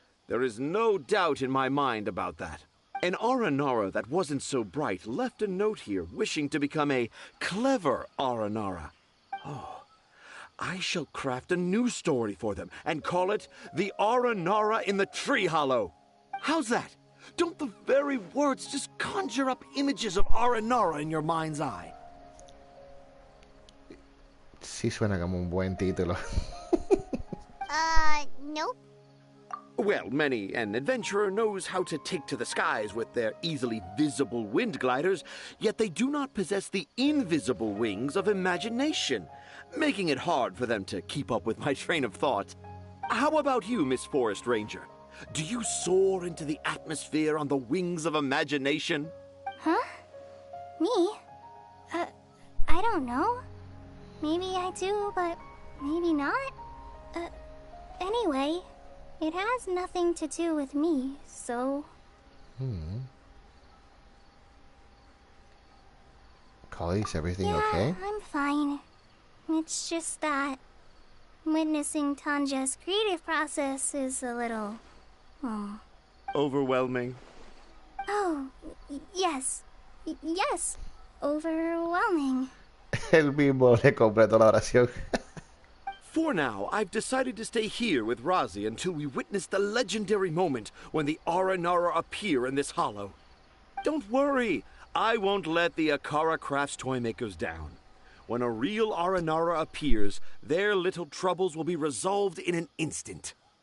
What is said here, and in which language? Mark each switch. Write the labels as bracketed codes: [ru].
[en] There is no doubt in my mind about that. An Aranara that wasn't so bright left a note here wishing to become a clever Aranara. Oh, I shall craft a new story for them and call it The Aranara in the Tree Hollow. How's that? Don't the very words just conjure up images of Aranara in your mind's eye? [es] Sí suena como un buen título. [en] Nope. Well, many an adventurer knows how to take to the skies with their easily visible wind gliders, yet they do not possess the invisible wings of imagination, making it hard for them to keep up with my train of thought. How about you, Miss Forest Ranger? Do you soar into the atmosphere on the wings of imagination? Huh? Me? I don't know. Maybe I do, but maybe not. Anyway, it has nothing to do with me, so... Kali, is everything yeah, okay? I'm fine. It's just that witnessing Tanja's creative process is a little... Overwhelming. Oh, yes. Yes. Overwhelming. [es] El mismo le completó la oración. [en] For now, I've decided to stay here with Razi until we witness the legendary moment when the Aranara appear in this hollow. Don't worry, I won't let the Akara Crafts toymakers down. When a real Aranara appears, their little troubles will be resolved in an instant.